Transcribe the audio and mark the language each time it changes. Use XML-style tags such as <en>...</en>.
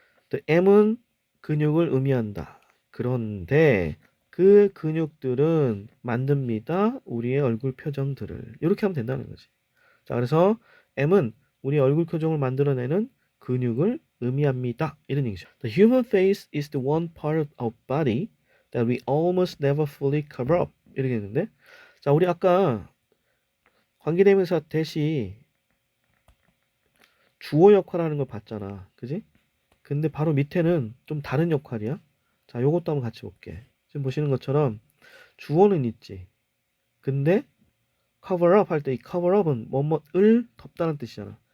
<ko>The M은 근육을 의미한다. 그런데 그 근육들은 만듭니다. 우리의 얼굴 표정들을. 이렇게 하면 된다는 거지. 자, 그래서 M은 우리 얼굴 표정을 만들어내는 근육을 의미합니다. 이런 얘기죠.</ko> <en>The human face is the one part of our body that we almost never fully cover up.</en> <ko>이렇게 했는데, 자, 우리 아까 관계대명사 대시 주어 역할하는 걸 봤잖아. 그지? 근데 바로 밑에는 좀 다른 역할이야. 자, 요것도 한번 같이 볼게. 지금 보시는 것처럼 주어는 있지. 근데 cover up 할 때 이 cover up은 뭐뭐을 덮다는 뜻이잖아.</ko>